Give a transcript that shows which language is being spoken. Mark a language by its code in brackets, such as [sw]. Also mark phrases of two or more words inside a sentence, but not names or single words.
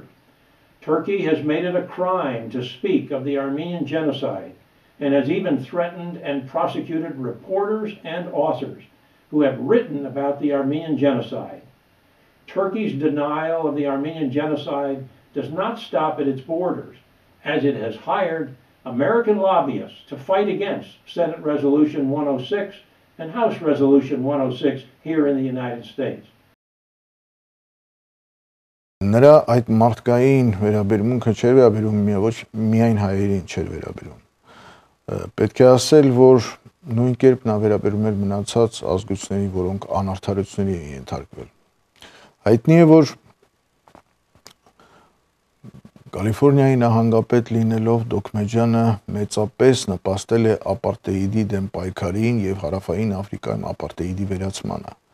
[en] Turkey has made it a crime to speak of the Armenian genocide, and has even threatened and prosecuted reporters and authors who have written about the Armenian genocide. Turkey's denial of the Armenian genocide does not stop at its borders, as it has hired American lobbyists to fight against Senate Resolution 106 and House Resolution 106 here in the United States. [hy] Նրա այդ մարդկային վերաբերմունքը չէր վերաբերում ոչ միայն հայերին չէր վերաբերում։ Պետք է ասել, որ նույն կերպ նա վերաբերում էր մնացած ազգությունների, որոնք անարդարությունների են ենթարկվել։ Հայտնի է, որ Կալիֆոռնիայի նահանգապետ լինելով Դոքմեջյանը մեծապես նպաստել է ապարտեիդի դեմ պայքարին եւ հարավային Աֆրիկայում ապարտեիդի վերացմանը։